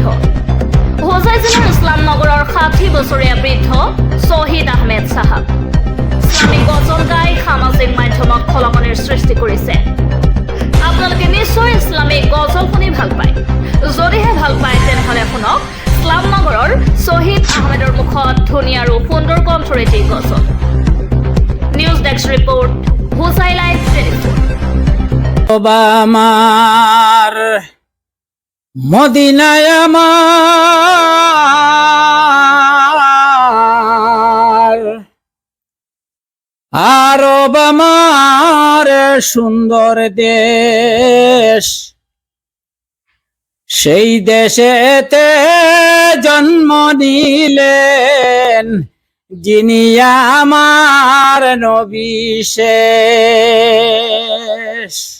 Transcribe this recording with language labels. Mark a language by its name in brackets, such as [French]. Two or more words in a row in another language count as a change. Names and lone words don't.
[Assamese] হোজাই জিলাৰ ইছলাম নগৰৰ 60 বছৰীয়া বৃদ্ধ শ্বহীদ আহমেদ চাহাব ইছলামিক গজল গাই সামাজিক মাধ্যমত খলকনিৰ সৃষ্টি কৰিছে। আপোনালোকে নিশ্চয় ইছলামিক গজল শুনি ভাল পায়। যদিহে ভাল পায় তেনেহ'লে শুনক ইছলাম নগৰৰ শ্বহীদ আহমেদৰ মুখত ধুনীয়া আৰু সুন্দৰ কণ্ঠৰে এটি গজল। [English] News desk report, Hojai Live 24. [Bangla] আমার মদিনায় আমার আরব আমার সুন্দর দেশ, সেই দেশেতে জন্ম নিলেন যিনি আমার নবী শেষ।